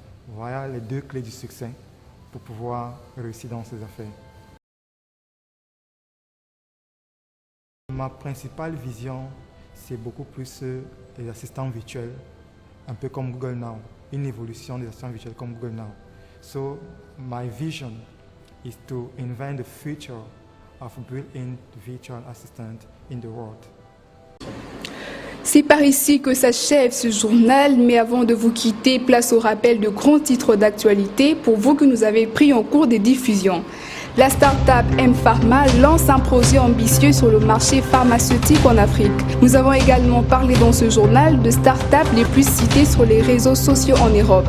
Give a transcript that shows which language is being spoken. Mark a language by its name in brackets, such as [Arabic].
[French] Voilà les deux clés du succès pour pouvoir réussir dans ces affaires. Ma principale vision, c'est beaucoup plus les assistants virtuels, un peu comme Google Now, une évolution des assistants virtuels comme Google Now. [English] So, my vision is to invent the future of built-in virtual assistant in the world. [French] C'est par ici que s'achève ce journal, mais avant de vous quitter, place au rappel de grands titres d'actualité pour vous que nous avez pris en cours des diffusions. La start-up M-Pharma lance un projet ambitieux sur le marché pharmaceutique en Afrique. Nous avons également parlé dans ce journal de start-up les plus citées sur les réseaux sociaux en Europe.